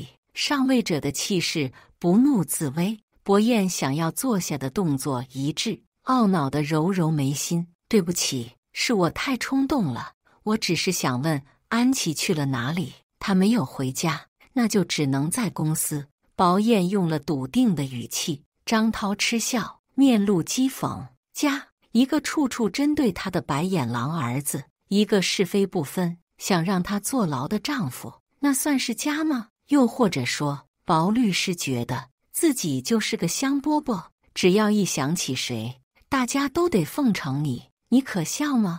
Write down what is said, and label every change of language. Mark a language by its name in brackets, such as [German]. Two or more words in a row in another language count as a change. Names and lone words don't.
[Chinese] 上位者的氣勢不怒自威，薄彥想要坐下的動作一致，懊惱地揉揉眉心，對不起，是我太衝動了，我只是想問安琪去了哪裡，她沒有回家，那就只能在公司。薄彥用了篤定的語氣。張濤嗤笑，面露譏諷，家，一個處處針對他的白眼狼兒子，一個是非不分，想讓他坐牢的丈夫，那算是家嗎？又或者說，薄律師覺得自己就是個香饽饽，只要一想起誰，大家都得奉承你，你可笑嗎？